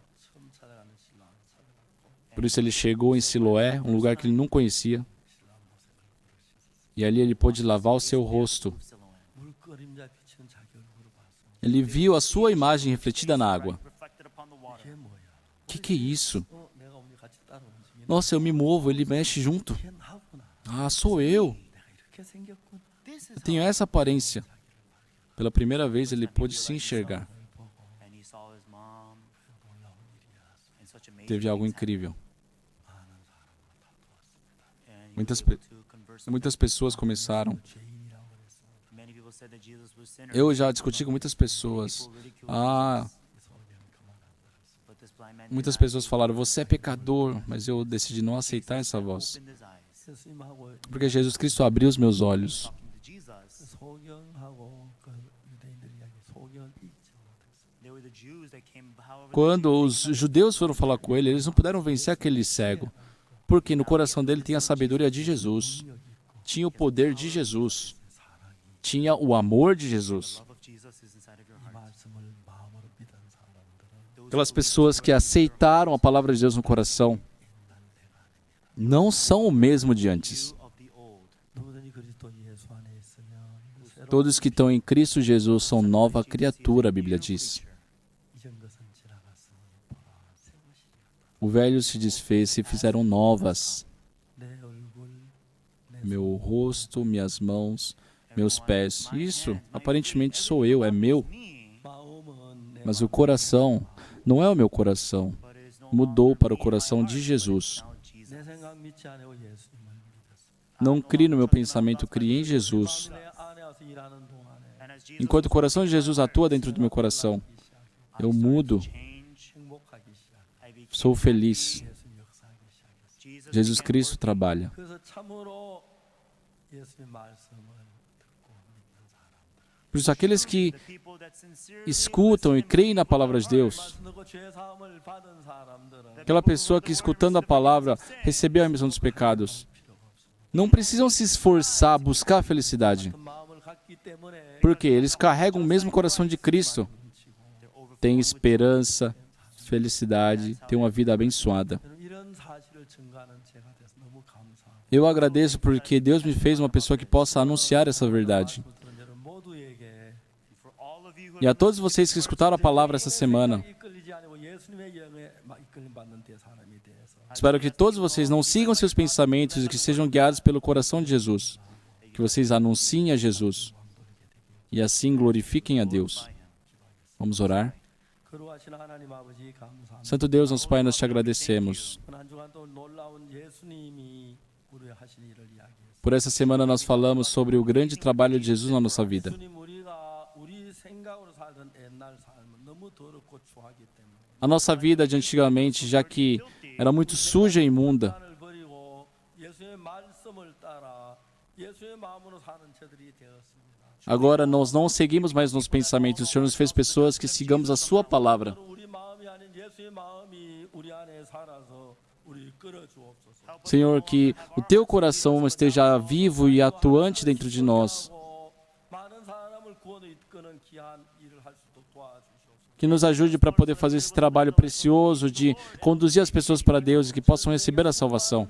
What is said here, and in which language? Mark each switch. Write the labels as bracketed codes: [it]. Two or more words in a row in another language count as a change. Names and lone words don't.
[pt] Por isso ele chegou em Siloé, um lugar que ele não conhecia, e ali ele pôde lavar o seu rosto. Ele viu a sua imagem refletida na água. O que é isso? Nossa, eu me movo, ele mexe junto. Ah, sou eu. [ko] 내가 이렇게 생겼구나. [en] This is [pt] Eu tenho essa aparência. Pela primeira vez ele pôde se enxergar. [en] and he saw his mom in such amazing [pt] Teve algo [en] things [pt] incrível. [en] happen, and he [pt] Muitas [en] was able [pt] pe- [en] to converse with [pt] Muitas pessoas começaram. [ko] 죄인이라고 그랬어. [en] them. Many people said that Jesus was sinner. [pt] Eu já discuti com muitas pessoas. [en] People ridiculed [pt] Ah, [en] Jesus, but this blind man [pt] muitas [en] denied [pt] pessoas [en] Jesus. [pt] falaram, você é pecador, mas eu decidi não aceitar essa voz. [en] Opened his eyes. [ko] 예수님하고 [pt] Porque Jesus Cristo abriu os meus olhos. [en] Talking to Jesus. [ko] 소경하고 그 유대인들이 이야기 소경을 잊지 못했어. [en] They were the Jews that came, however, the [pt] Quando [en] Jews [pt] os judeus foram falar com ele, eles não puderam vencer aquele cego. Porque no coração dele tinha a sabedoria de Jesus. Tinha o poder de Jesus. Tinha o amor de Jesus. [en] love of Jesus is inside of your [ko] 이 [en] heart. [ko] 말씀을 마음으로 믿은 사람들은 [en] Those [pt] Aquelas [en] who [pt] pessoas que aceitaram a palavra de Deus no coração não são o mesmo de antes. [en] of the old, [ko] 누구든지 그리스도 예수 안에 있으면 새로운 [pt] Todos que estão em Cristo Jesus são nova criatura, a Bíblia diz. [ko] 이전 것은 지나갔으니 보라 새 것이 [pt] O velho se desfez e fizeram novas. [ko] 내 얼굴 내 [pt] Meu rosto, minhas mãos, meus pés. Isso, aparentemente sou eu, é meu. [en] me, [ko] 마음은 내 [pt] Mas o coração não é o meu coração. [en] but it is no [pt] Mudou [en] longer [pt] para o [en] me, [pt] coração [en] my [pt] de [en] heart, [pt] Jesus. [en] but now Jesus. [ko] 내 생각 믿지 않고 예수님을 믿었어. [pt] Não crie no meu pensamento, crie em Jesus. [ko] 내 안에 와서 일하는 동안에 [en] And as Jesus [pt] Enquanto o coração de Jesus atua dentro do meu coração, eu mudo, [en] change, [ko] 행복하기 시작. [en] I became [pt] sou feliz. [ko] 예수 역사하기 시작했어. [en] Jesus [pt] Jesus [en] began [pt] Cristo [en] working. [pt] trabalha. [ko] 그래서 참으로 예수님 말씀을 듣고 믿는 사람들. [pt] Por isso, aqueles que [en] The people that sincerely [pt] escutam e creem na palavra de Deus, [ko] 말씀 듣고 죄 사함을 받은 사람들은 [pt] aquela pessoa que escutando a palavra recebeu a remissão dos pecados, não precisam se esforçar, buscar a felicidade, [ko] 같은 마음을 갖기 때문에 [pt] porque eles carregam o mesmo coração de Cristo. Têm esperança, felicidade, têm uma vida abençoada. [ko] 저는 이런 사실을 증가하는 제가 돼서 너무 감사하고 [pt] Eu agradeço porque Deus me fez uma pessoa que possa anunciar essa verdade. [ko] 들은 여러분 모두에게 [en] for all of you who [pt] E a todos vocês que escutaram a palavra essa semana, [ko] 이끌리지 아니고 예수님의 영에 막 이끌림 받는 때 사람이 돼서 [pt] espero que todos vocês não sigam seus pensamentos e que sejam guiados pelo coração de Jesus. Que vocês anunciem a Jesus e assim glorifiquem a Deus. Vamos orar. [ko] 거룩하신 하나님 아버지 감사합니다. [pt] Santo Deus, nosso Pai, nós te agradecemos. [ko] 한 주간 또 놀라운 예수님이 우리 하신 일을 이야기했습니다. [pt] Por essa semana nós falamos sobre o grande trabalho de Jesus na nossa vida. [ko] 예수님 우리가 우리 생각으로 살던 옛날 삶은 너무 더럽고 추하기 때문에 [pt] A nossa vida de antigamente, já que era muito suja e imunda, [ko] 을 버리고 예수의 말씀을 따라 예수의 마음으로 사는 저들이 되었습니다. [pt] agora nós não seguimos mais nos pensamentos. O Senhor nos fez pessoas que sigamos a Sua palavra. [ko] 우리 마음이 아닌 예수의 마음이 우리 안에 살아서 우리 끌어 주옵소서. [pt] Senhor, que o Teu coração esteja vivo e atuante dentro de nós. [ko] 많은 사람을 구원에 이끄는 귀한 일을 할 수 있도록 도와주시옵소서. [pt] Que nos ajude para poder fazer esse trabalho precioso de conduzir as pessoas para Deus e que possam receber a salvação.